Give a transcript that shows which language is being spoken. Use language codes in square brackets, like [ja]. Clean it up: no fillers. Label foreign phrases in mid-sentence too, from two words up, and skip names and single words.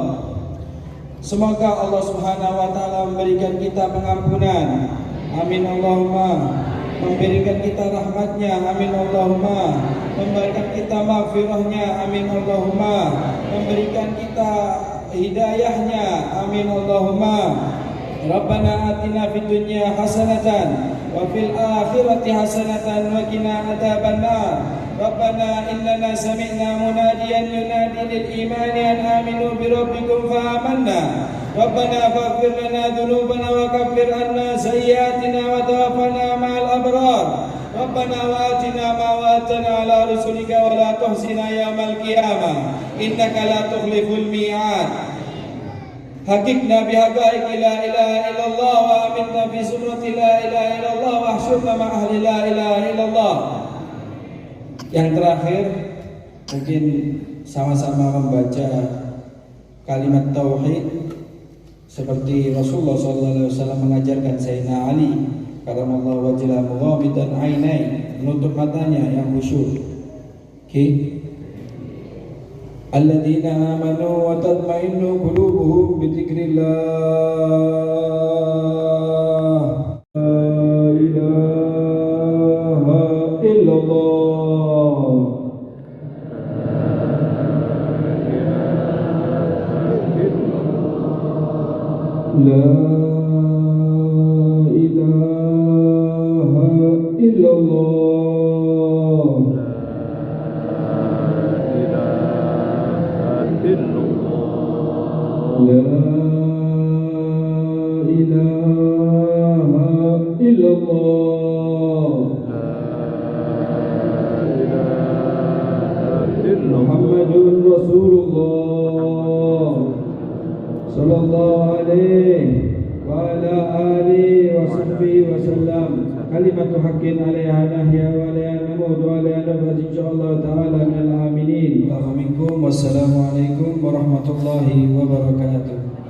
[id] Semoga Allah [ar] سبحانه وتعالى [id] memberikan kita pengampunan. [ar] آمين اللهم. [id] Memberikan kita rahmatnya. [ar] آمين اللهم. [id] Memberikan kita maghfirahnya. [ar] آمين اللهم. [id] Memberikan kita hidayahnya. [ar] آمين اللهم. ربنا آتنا في الدنيا حسنة وفي الآخرة حسنة وقنا عذاب النار. ربنا إننا سمعنا مناديا ينادي للإيمان أن آمنوا بربكم فآمنا. ربنا فاغفر لنا ذنوبنا وكفر عنا سيئاتنا وتوفنا مع الأبرار. ربنا وآتنا ما وعدتنا على رسلك ولا تخزنا يوم القيامة إنك لا تخلف الميعاد. حققنا بحقائق لا إله إلا الله وأمتنا في سنة لا إله إلا الله واحشرنا مع أهل لا إله إلا الله. [id] Yang terakhir, mungkin sama-sama membaca kalimat tauhid seperti Rasulullah SAW mengajarkan Sayyidina Ali [ar] كرم الله وجهه مغمضا عينيه, [id] menutup matanya yang khusyuk. Oke. [ar] الذين آمنوا وتطمئن قلوبهم بذكر الله. لا إله إلا الله. لا إله إلا الله. لا إله إلا الله. محمد رسول الله صلى الله عليه وعلى آله وصحبه وسلم. كلمة حق عليها نحيا وعليها نموت وعليها نبعث إن شاء الله تعالى من الآمنين. ومنكم. والسلام عليكم ورحمة الله وبركاته.